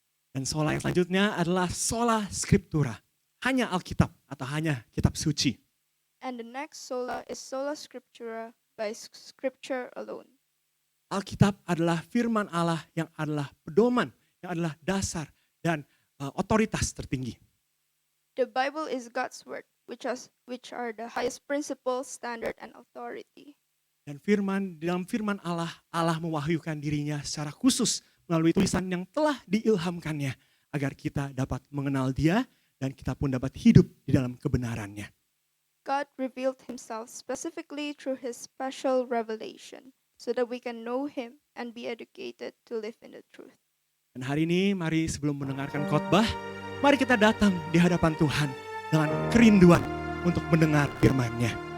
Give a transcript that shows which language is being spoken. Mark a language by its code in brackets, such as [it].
[id] Dan sola yang selanjutnya adalah sola scriptura. Hanya Alkitab atau hanya kitab suci. [en] And the next sola is sola scriptura, by scripture alone. [id] Alkitab adalah firman Allah yang adalah pedoman, yang adalah dasar dan otoritas tertinggi. [en] The Bible is God's word, which are the highest principle, standard, and authority. [id] Dan dalam firman Allah, Allah mewahyukan dirinya secara khusus melalui tulisan yang telah diilhamkannya agar kita dapat mengenal Dia dan kita pun dapat hidup di dalam kebenarannya. [en] God revealed himself specifically through his special revelation so that we can know him and be educated to live in the truth. [id] Dan hari ini mari sebelum mendengarkan khotbah, mari kita datang di hadapan Tuhan dengan kerinduan untuk mendengar firman-Nya.